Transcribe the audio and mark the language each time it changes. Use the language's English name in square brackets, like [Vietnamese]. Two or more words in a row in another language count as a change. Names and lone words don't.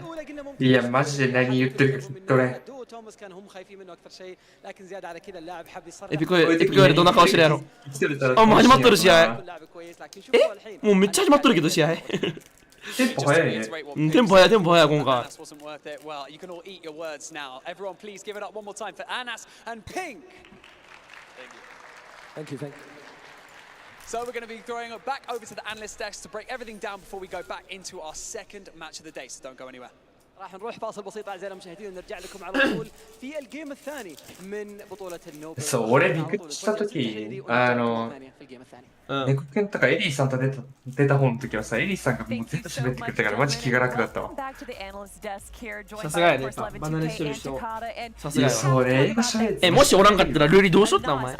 [Japanese] いやマジで何言ってるかずっとね。エピコよりどんな顔してるやろ。あ、もう始まっとる試合。もうめっちゃ始まっとるけど試合。テンポ早いね。テンポ早い今回。 [English] So we're going to be throwing it back over to the analyst desk to break everything down before we go back into our second match of the day. So don't go anywhere. [Arabic] راح نروح فاصل بسيط اعزائي المشاهدين ونرجع لكم على طول في الجيم الثاني من بطولة النوبل. [Japanese] そう、俺びっくりした時猫くんとかエリーさんと出た方の時はさ、エリーさんがもう全部喋ってくれたからマジ気が楽だったわ。さすがやね、バナネしてる人。さすがや。そうね、もしおらんかったらルーリーどうしとったお前。